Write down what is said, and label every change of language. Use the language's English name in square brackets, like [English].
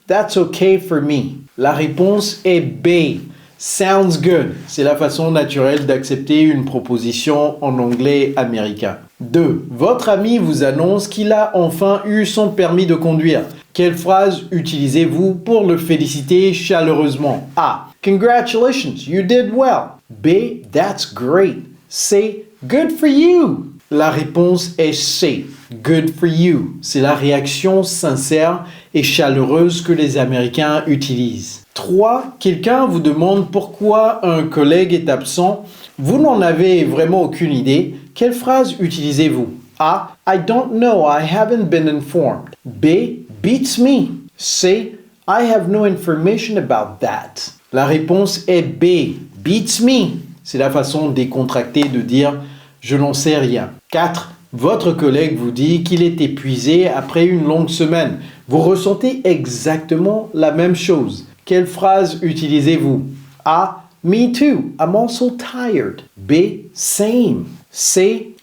[English] That's okay for me. [French] La réponse est B. [English] Sounds good. [French] C'est la façon naturelle d'accepter une proposition en anglais américain. 2. Votre ami vous annonce qu'il a enfin eu son permis de conduire. Quelle phrase utilisez-vous pour le féliciter chaleureusement? A. [English] Congratulations, you did well. B. That's great. C. Good for you. [French] La réponse est C. [English] Good for you. [French] C'est la réaction sincère et chaleureuse que les Américains utilisent. 3. Quelqu'un vous demande pourquoi un collègue est absent. Vous n'en avez vraiment aucune idée. Quelle phrase utilisez-vous? A. [English] I don't know, I haven't been informed. B. Beats me. C. I have no information about that. [French] La réponse est B. [English] Beats me. [French] C'est la façon décontractée de dire je n'en sais rien. 4. Votre collègue vous dit qu'il est épuisé après une longue semaine. Vous ressentez exactement la même chose. Quelle phrase utilisez-vous? [English] A. Me too. I'm also tired. B. Same. C.